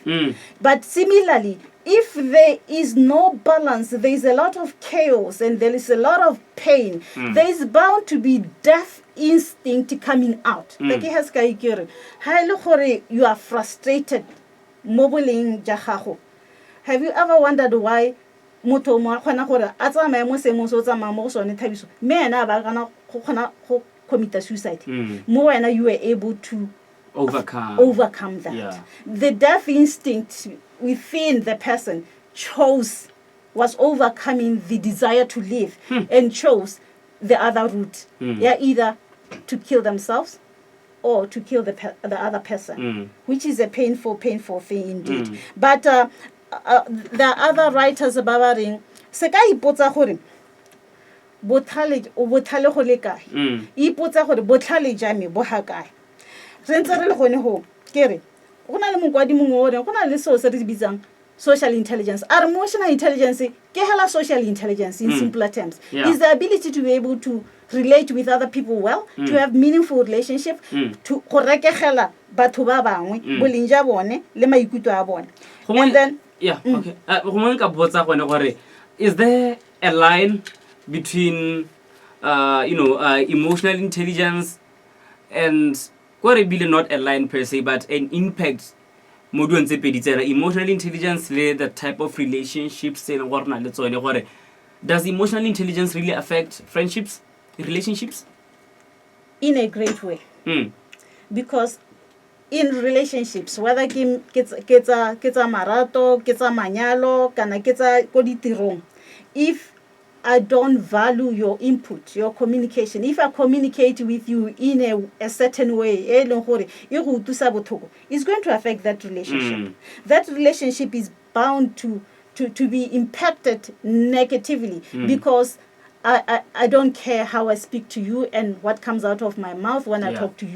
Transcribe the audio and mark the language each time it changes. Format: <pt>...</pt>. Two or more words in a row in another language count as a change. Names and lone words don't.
<en>But similarly, if there is no balance, there is a lot of chaos and there is a lot of pain, there is bound to be death instinct coming out. You are frustrated. Have you ever wondered why</en> <tn>motho mo khona gore a tsamaye mo se mo so tsamaya mo sone Thabiso me ena ba kana go khona go</tn> <en>commit suicide</en> <tn>mo wena</tn> <en>you were able to overcome that. Yeah. The death instinct within the person was overcoming the desire to live and chose the other route. Either to kill themselves or to kill the other person, which is a painful thing indeed. But there are other writers about it.</en> <tn>Se ka ipotsa gore botlhale go le kae ipotsa gore botlhale jame bo ha kae re ntse re le gone go kere go na le mokwadi mongwe o re go na le seo se re bitsang</tn> <en>social intelligence. Our emotional intelligence</en> <tn>ke hela</tn> <en>social intelligence in simpler terms is the ability to be able to relate with other people well, to have meaningful relationship, to</en> <tn>go rekegela batho ba bangwe boleng ja bone le maikutlo a bone.</tn> <en>And then okay. Is there a line between emotional intelligence and not a line per se, but an impact? Emotional intelligence, the type of relationships. Does emotional intelligence really affect friendships, relationships? In a great way. Because in relationships, whether it's marato, it's manyalo, kana it's</en> <tn>ko ditirong,</tn> <en>if I don't value your input, your communication, if I communicate with you in a certain way, it's going to affect that relationship. That relationship is bound to be impacted negatively because I don't care how I speak to you and what comes out of my mouth when I talk to you.</en>